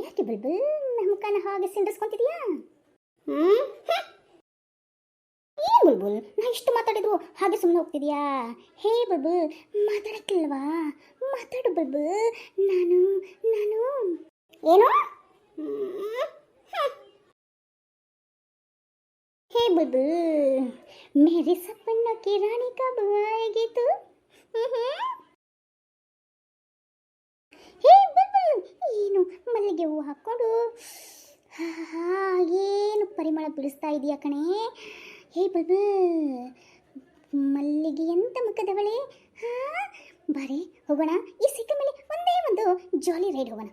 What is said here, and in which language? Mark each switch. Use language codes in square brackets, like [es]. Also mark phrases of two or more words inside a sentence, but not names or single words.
[kn] ಬುಲ್ಬುಲ್ ನಮ್ಕನ ಹಾಗೆ ಸಿಂಡಿಸ್ಕೊಂತಿದ್ಯಾ? ಏನ್ ಬುಲ್ಬುಲ್, ನಾ ಇಷ್ಟು ಮಾತಾಡಿದ್ರು ಹಾಗೆ ಸುಮ್ಮನೆ ಹೋಗ್ತಿದ್ಯಾ? ಹೇ ಬುಲ್ಬುಲ್, ಮಾತಾಡಕ್ಕಿಲ್ವಾ? ಮಾತಾಡು ಬುಲ್ಬುಲ್. ನಾನು ನಾನು ಏನು? [hi] हे बुलबुल, मेरे सपनों की रानी कब आएगी तू? हे बुलबुल, [kn] ಏನು ಮಲ್ಲಿಗೆ ಹೂವು ಹಾಕೊಂಡು ಏನು ಪರಿಮಳ ಬೀಳಿಸ್ತಾ ಇದೆಯಾ ಕಣೆ. ಹೇ ಬುಲ್ಬುಲ್, ಮಲ್ಲಿಗೆ ಎಂತ ಮುಖದವಳೆ. ಬಾರೆ ಹೋಗೋಣ, ಈ ಸಿಕ್ಕ ಮೇಲೆ ಒಂದೇ ಒಂದು [en] jolly ride [kn] ಹೋಗೋಣ.